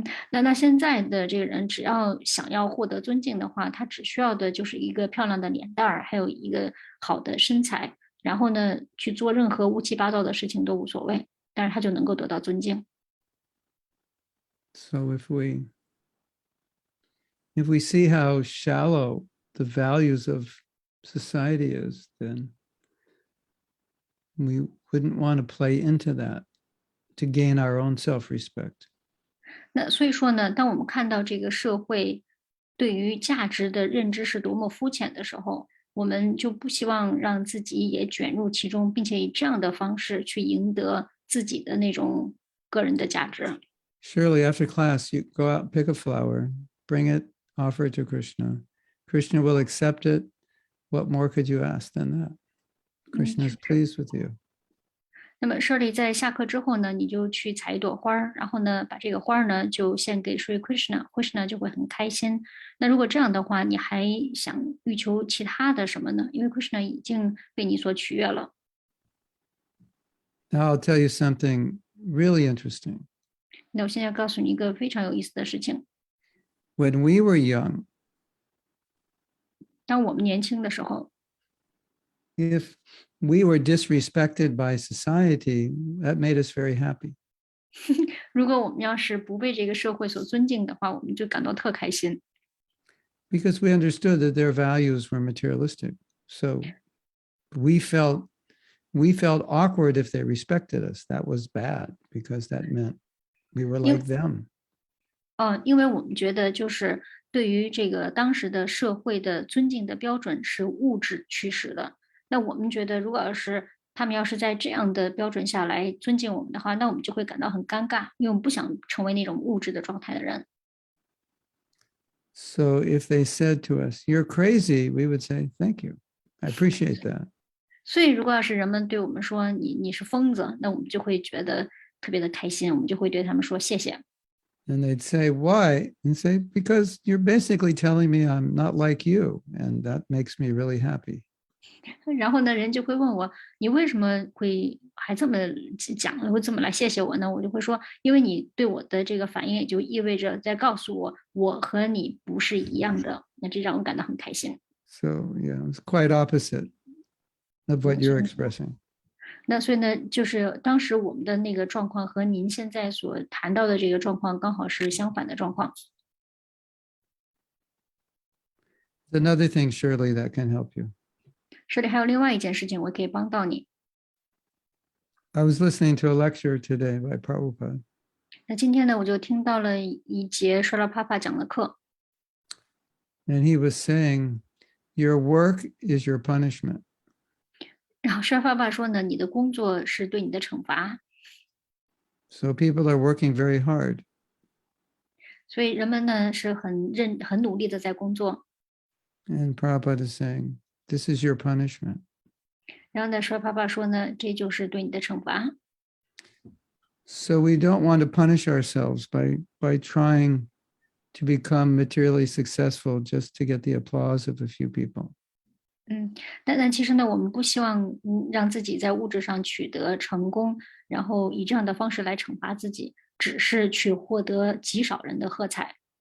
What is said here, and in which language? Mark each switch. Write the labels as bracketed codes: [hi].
[zh] 那现在的这个人，只要想要获得尊敬的话，他只需要的就是一个漂亮的脸蛋儿，还有一个好的身材，然后呢，去做任何乌七八糟的事情都无所谓，但是他就能够得到尊敬。 [en] So if we see how shallow the values of society is, then we wouldn't want to play into that to gain our own self-respect. [zh] 那所以说呢，当我们看到这个社会对于价值的认知是多么肤浅的时候，我们就不希望让自己也卷入其中，并且以这样的方式去赢得自己的那种个人的价值。 [en] Surely after class, you go out, pick a flower, bring it, offer it to Krishna. Krishna will accept it. What more could you ask than that? Krishna is pleased with you. [zh] 那么 Shirley 在下课之后呢，你就去采一朵花儿，然后呢，把这个花儿呢就献给 Sri Krishna 就会很开心。那如果这样的话，你还想欲求其他的什么呢？因为 Krishna 已经被你所取悦了。 [en] Now I'll tell you something really interesting. [zh] 那我现在告诉你一个非常有意思的事情： [en] When we were young, [zh] 当我们年轻的时候， [en] if we were disrespected by society, that made us very happy. [zh] 如果我们要是不被这个社会所尊敬的话，我们就感到特开心。 [en] Because we understood that their values were materialistic. So we felt awkward if they respected us. That was bad because that meant we were like them. [zh] 因为我们觉得就是对于这个当时的社会的尊敬的标准是物质驱使的。那我们觉得，如果他们要是在这样的标准下来尊敬我们的话，那我们就会感到很尴尬，因为我们不想成为那种物质的状态的人。 [en] So if they said to us, "You're crazy," we would say, "Thank you. I appreciate that." [zh] 所以，如果要是人们对我们说你是疯子，那我们就会觉得特别的开心，我们就会对他们说谢谢。 [en] And they'd say, "Why?" And say, "Because you're basically telling me I'm not like you, and that makes me really happy." [zh] 然后呢，人就会问我，你为什么会还这么讲，会这么来谢谢我呢？我就会说，因为你对我的这个反应，也就意味着在告诉我，我和你不是一样的，那这让我感到很开心。 [en] So yeah, it's quite opposite of what you're expressing. [zh] 那所以呢，就是当时我们的那个状况和您现在所谈到的这个状况刚好是相反的状况。 [en] Another thing, surely, that can help you. [zh] 这里还有另外一件事情，我可以帮到你。 [en] I was listening to a lecture today by Prabhupada. [zh] 那今天呢，我就听到了一节说了帕帕讲的课， [en] And he was saying, your work is your punishment. [zh] 然后说了帕帕说呢，你的工作是对你的惩罚， [en] So people are working very hard. [zh] 所以人们呢是很努力的在工作。 [en] And Prabhupada is saying, this is your punishment. [zh] 然后呢，说帕帕说呢，这就是对你的惩罚。 [en] So we don't want to punish ourselves by trying to become materially successful just to get the applause of a few people. [zh] 但其实呢，我们不希望让自己在物质上取得成功，然后以这样的方式来惩罚自己，只是去获得极少人的喝彩。